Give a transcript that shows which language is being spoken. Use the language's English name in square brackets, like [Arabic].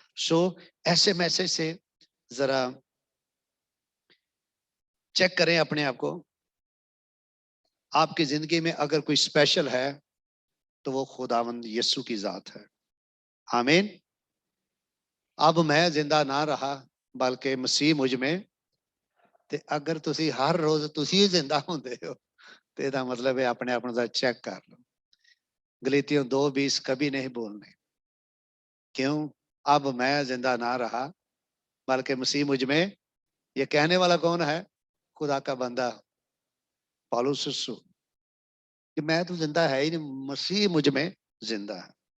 [Urdu] سو ایسے میسج سے ذرا چیک کریں اپنے آپ کو. آپ کی زندگی میں اگر کوئی اسپیشل ہے تو وہ خداوند یسوع کی ذات ہے. آمین. اب میں زندہ نہ رہا بلکہ مسیح مجھ میں. [Punjabi] تے اگر تسی ہر روز تسی زندہ ہوندے ہو تے دا مطلب ہے اپنے آپ دا چیک کر لو. [Urdu] گلیتیوں 2:20 کبھی نہیں بولنے. کیوں؟ اب میں زندہ نہ رہا بلکہ مسیح مجھ میں. یہ کہنے والا کون ہے؟ خدا کا بندہ پالوس رسول. کہ میں تو زندہ ہے ہی نہیں, مسیح مجھ میں زندہ ہے.